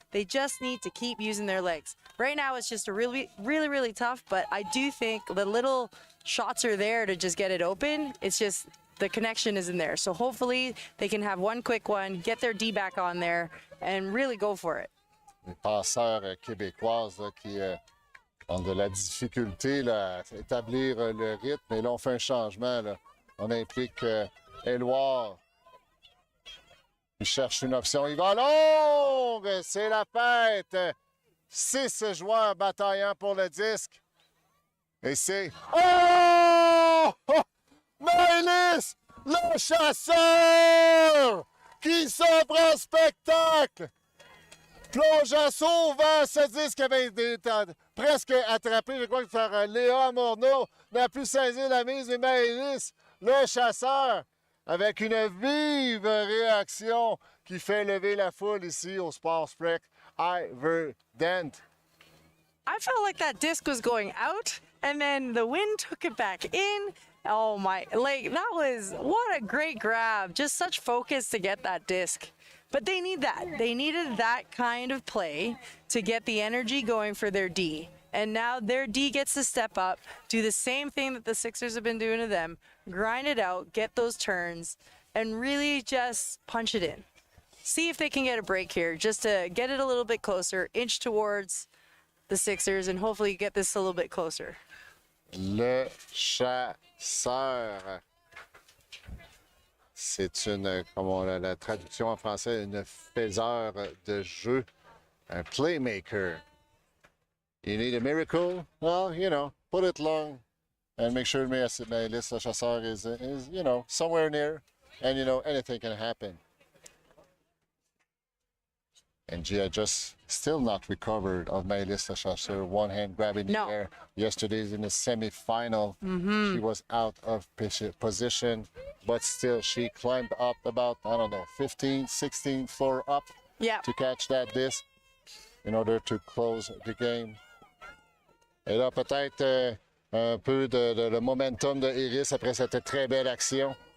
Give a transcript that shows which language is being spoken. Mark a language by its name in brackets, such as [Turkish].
[English] They just need to keep using their legs. Right now, it's just a really, really, really tough, but I do think the little shots are there to just get it open. It's just the connection isn't there. So hopefully they can have one quick one, get their D back on there, and really go for it. [French] Les passeurs québécoises là, qui ont de la difficulté là, à établir le rythme. Et là, on fait un changement. Là. On implique Éloire. Il cherche une option. Il va longue! C'est la fête! 6 joueurs bataillant pour le disque. Et c'est... Oh! Maëlys, le chasseur! Qui s'offre un spectacle! Plongeant sauvant ce disque avait été presque attrapé. Je crois que Léa Morneau n'a pu saisir la mise. Et Maëlys, le chasseur, avec une vive réaction qui fait lever la foule ici au Sport Sprek Iverdent. [English] I felt like that disc was going out, and then the wind took it back in. Oh my, like that was, what a great grab. Just such focus to get that disc. But they need that. They needed that kind of play to get the energy going for their D. And now their D gets to step up, do the same thing that the 6ixers have been doing to them, grind it out, get those turns, and really just punch it in. See if they can get a break here, just to get it a little bit closer, inch towards the 6ixers, and hopefully get this a little bit closer. [French] Le chasseur. C'est une, comme la traduction en français, une faiseur de jeu, un playmaker. [English] You need a miracle? Well, you know, put it long and make sure Maëlys le chasseur is, you know, somewhere near, and, you know, anything can happen. And Gia just still not recovered of Maëlys le chasseur, one hand grabbing the air. Yesterday's in the semi-final, she was out of position, but still she climbed up about, I don't know, 15, 16 floor up to catch that disc in order to close the game. [French] Et là, peut-être un peu de momentum de Iris après cette très belle action.